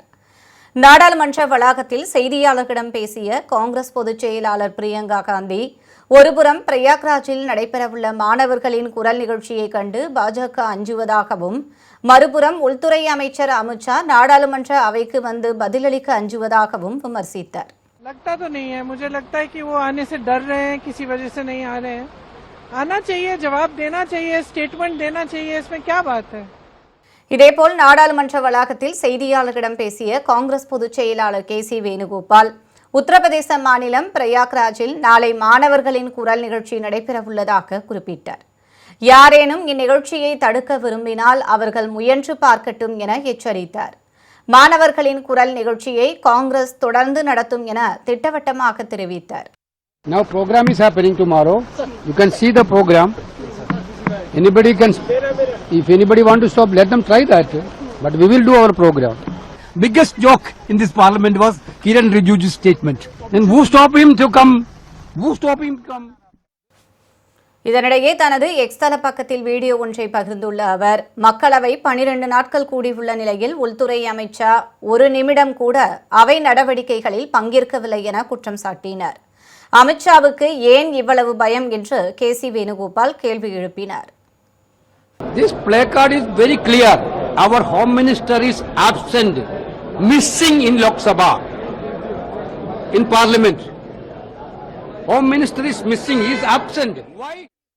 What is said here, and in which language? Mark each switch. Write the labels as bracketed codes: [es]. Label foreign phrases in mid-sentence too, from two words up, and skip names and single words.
[ta] நாடாளுமன்ற வளாகத்தில் செய்தியாளர்களிடம் பேசிய காங்கிரஸ் பொதுச் செயலாளர் பிரியங்கா காந்தி, ஒருபுறம் பிரயாக்ராஜில் நடைபெறவுள்ள மாணவர்களின் குரல் நிகழ்ச்சியை கண்டு பாஜக அஞ்சுவதாகவும், மறுபுறம் உள்துறை அமைச்சர் அமித்ஷா நாடாளுமன்ற அவைக்கு வந்து பதிலளிக்க அஞ்சுவதாகவும் விமர்சித்தார். [hi] लगता तो नहीं है, मुझे लगता है कि वो आने से डर रहे हैं, किसी वजह से नहीं आ रहे हैं. आना चाहिए, जवाब देना चाहिए, स्टेटमेंट देना चाहिए, इसमें क्या बात है. [ta] இதேபோல் நாடாளுமன்ற வளாகத்தில் செய்தியாளர்களிடம் பேசிய காங்கிரஸ் பொதுச் செயலாளர் சி வேணுகோபால், உத்தரப்பிரதேச மாநிலம் பிரயாக்ராஜில் நாளை மாணவர்களின் குரல் நிகழ்ச்சி நடைபெறவுள்ளதாக குறிப்பிட்டார். யாரேனும் இந்நிகழ்ச்சியை தடுக்க விரும்பினால் அவர்கள் முயன்று பார்க்கட்டும் என எச்சரித்தார். மாணவர்களின் குரல் நிகழ்ச்சியை காங்கிரஸ் தொடர்ந்து நடத்தும் என திட்டவட்டமாக தெரிவித்தார். [en] Now program is happening tomorrow. You can see the program. Anybody can, if anybody want to stop, let them try that. But we will do our program. Biggest joke in this parliament was Kiran Rijiju's statement. Then who stopped him to come? Who stopped him to come? [ta] இதனிடையே தனது எக்ஸ் தள பக்கத்தில் வீடியோ ஒன்றை பகிர்ந்துள்ள அவர், மக்களவை 12 நாட்கள் கூடியுள்ள நிலையில் உள்துறை அமைச்சர் ஒரு நிமிடம் கூட அவை நடவடிக்கைகளில் பங்கேற்கவில்லை என குற்றம் சாட்டினார். அமித்ஷாவுக்கு ஏன் இவ்வளவு பயம் என்று சி வேணுகோபால் கேள்வி எழுப்பினார். [en] This placard is very clear. Our Home Minister is absent, missing in Lok Sabha, in Parliament. Home Minister is missing, he is absent. Why?